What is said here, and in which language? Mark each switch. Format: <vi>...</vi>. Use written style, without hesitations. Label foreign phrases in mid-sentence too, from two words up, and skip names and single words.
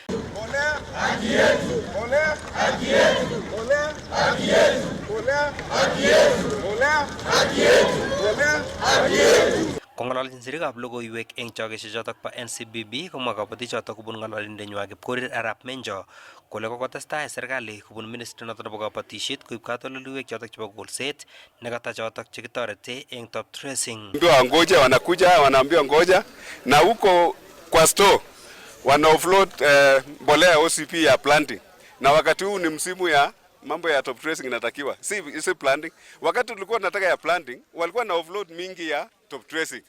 <kln>Kong'ololjin sirikab logoiwek eng chokeshek chotok bo NCBB komwa kabatik chotok kobun ng'ololindenywa Kipkorir Arap Menjo kole kokotestai serikali kobun ministry notok nebo kabatisiet koib katoldoleiwek chotok chebo kolset nekata chotok chekitorete eng</kln> <en>top dressing.</en> <sw>Ngoja wanakuja wanaambiwa ngoja na huko kwa store wana offload mbolea OCP ya planting, na wakati huu ni msimu ya mambo ya</sw> <en>top dressing</en> <sw>inatakiwa, si planting. Wakati tulikuwa tunataka ya planting walikuwa na offload mingi ya</sw> <en>top dressing.</en>